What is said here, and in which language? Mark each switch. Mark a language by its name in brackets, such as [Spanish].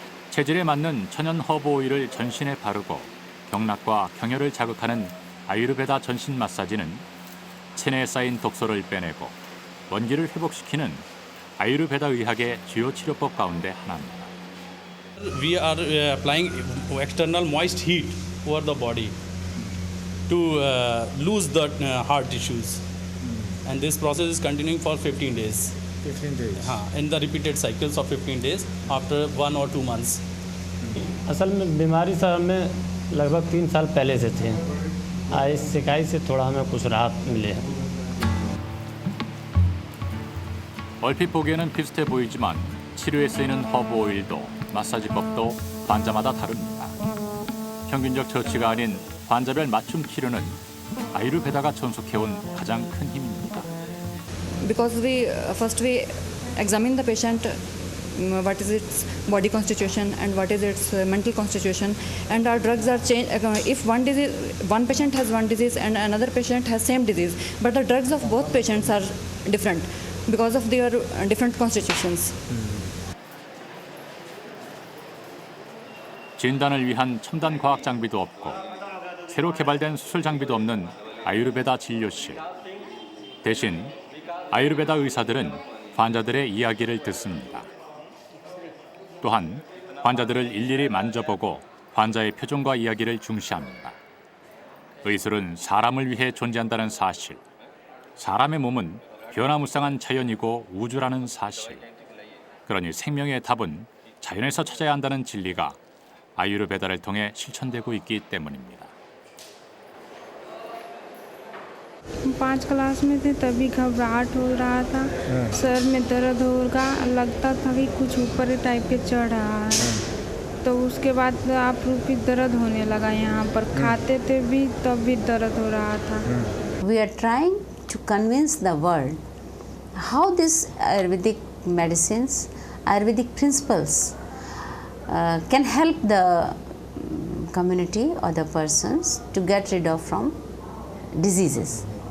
[Korean] 체질에 맞는 천연 허브 오일을 전신에 바르고 경락과 경혈을 자극하는 아유르베다 전신 마사지는 체내에 쌓인 독소를 빼내고 원기를 회복시키는 아유르베다 의학의 주요 치료법 가운데 하나입니다. [English] We are applying external moist heat over the body to lose the hard tissues, and this process is continuing for 15 days. 15 days. In the repeated cycles of 15 days after 1 or 2 months. [Hindi] असल में बीमारी sir हमें लगभग 3 साल पहले से थे। इस शिकायत से थोड़ा हमें कुछ राहत मिले है। [Korean] 얼핏 보기에는 비슷해 보이지만 치료에 쓰이는 허브 오일도 마사지법도 환자마다 다릅니다. 평균적 처치가 아닌 환자별 맞춤 치료는 아유르베다가 전속해온 가장 큰 힘입니다. [English] Because we examine the patient, what is its body constitution and what is its mental constitution, and our drugs are changed. If one patient has one disease and another patient has same disease, but the drugs of both patients are different because of their different constitutions. [Korean] 진단을 위한 첨단 과학 장비도 없고 새로 개발된 수술 장비도 없는 아유르베다 진료실. 대신 아유르베다 의사들은 환자들의 이야기를 듣습니다. 또한 환자들을 일일이 만져보고 환자의 표정과 이야기를 중시합니다. 의술은 사람을 위해 존재한다는 사실, 사람의 몸은 변화무쌍한 자연이고 우주라는 사실. 그러니 생명의 답은 자연에서 찾아야 한다는 진리가 아유르베다를 통해 실천되고 있기 때문입니다. [Hindi] 5 class में थे तभी घबराहट हो रहा था, sir में दर्द होगा, लगता था कि कुछ ऊपर टाइप के चढ़ रहा है। तो उसके बाद आप फिर दर्द होने लगा यहाँ पर, खाते थे भी तब भी दर्द हो रहा था. [English] We are trying to convince the world how this Ayurvedic medicines, Ayurvedic principles can help the community or the persons to get rid of from diseases.